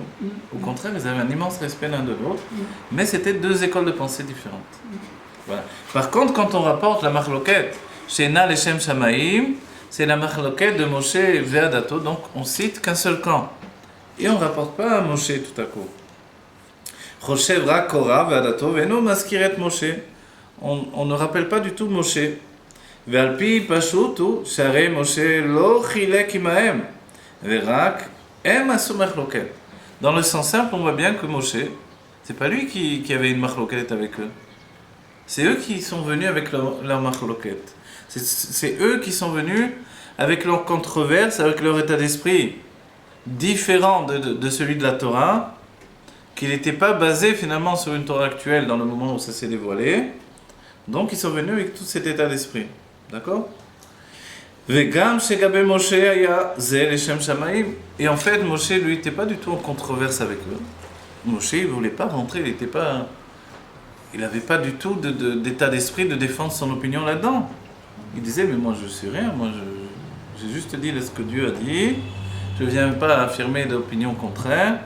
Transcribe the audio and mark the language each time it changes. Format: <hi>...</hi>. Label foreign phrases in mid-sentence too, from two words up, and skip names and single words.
<fr>Au contraire, ils avaient un immense respect l'un de l'autre. Mais c'était deux écoles de pensée différentes. Voilà. Par contre, quand on rapporte la machloket,</fr> <he>שהיא לשם שמים,</he> <fr>c'est la machloket de</fr> <he>משה ועדתו,</he> <fr>donc on cite qu'un seul camp. Et on ne rapporte pas à Moshe tout à coup.</fr> <he>חשב רק קרח ועדתו ואינו מזכיר משה.</he> <fr>On ne rappelle pas du tout Moshe.</fr> <he>ועל פי פשוט הוא שהרי משה לא חילק עמהם ורק הם עשו מחלוקת.</he> <fr>Dans le sens simple, on voit bien que Moshe, c'est pas lui qui avait une machloket avec eux. C'est eux qui sont venus avec leur machloket. C'est eux qui sont venus avec leur controverse, avec leur état d'esprit différent de celui de la Torah, qui n'était pas basé finalement sur une Torah actuelle dans le moment où ça s'est dévoilé. Donc ils sont venus avec tout cet état d'esprit. D'accord ?</fr> <he>וגם שגבי משה היה זה לשם שמים.</he> <fr>Et en fait, Moshe, lui, n'était pas du tout en controverse avec eux. Moshe, il ne voulait pas rentrer, il n'avait pas du tout d'état d'esprit de défendre son opinion là-dedans. Il disait, mais moi je ne suis rien, moi j'ai juste dit ce que Dieu a dit, je ne viens pas affirmer d'opinion contraire.</fr>